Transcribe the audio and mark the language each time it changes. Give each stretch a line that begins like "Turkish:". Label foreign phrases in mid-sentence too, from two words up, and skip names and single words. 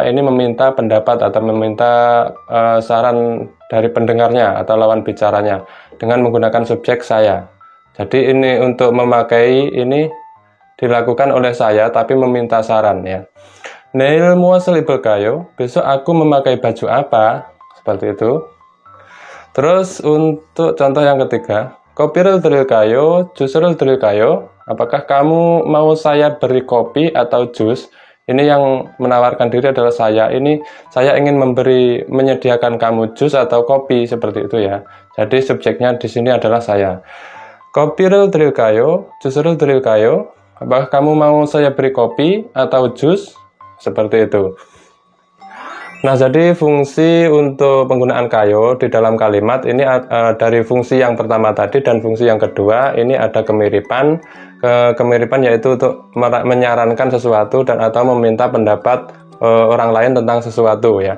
Indonesian: Ini meminta pendapat atau meminta saran dari pendengarnya atau lawan bicaranya dengan menggunakan subjek saya. Jadi ini untuk memakai ini dilakukan oleh saya tapi meminta saran ya.
Korean: 내일 무엇을 입을까요,
Indonesian: besok aku memakai baju apa? Seperti itu. Terus untuk contoh yang ketiga,
Korean: kopi를 드릴까요? 주스를 드릴까요?
Indonesian: Apakah kamu mau saya beri kopi atau jus? Ini yang menawarkan diri adalah saya. Ini saya ingin menyediakan kamu jus atau kopi seperti itu ya. Jadi subjeknya di sini adalah saya.
Korean: Kopi를 드릴까요? 주스를 드릴까요?
Indonesian: Apakah kamu mau saya beri kopi atau jus? Seperti itu. Nah, jadi fungsi untuk penggunaan kayo di dalam kalimat ini dari fungsi yang pertama tadi dan fungsi yang kedua ini ada kemiripan. Kemiripan yaitu untuk menyarankan sesuatu dan atau meminta pendapat orang lain tentang sesuatu ya.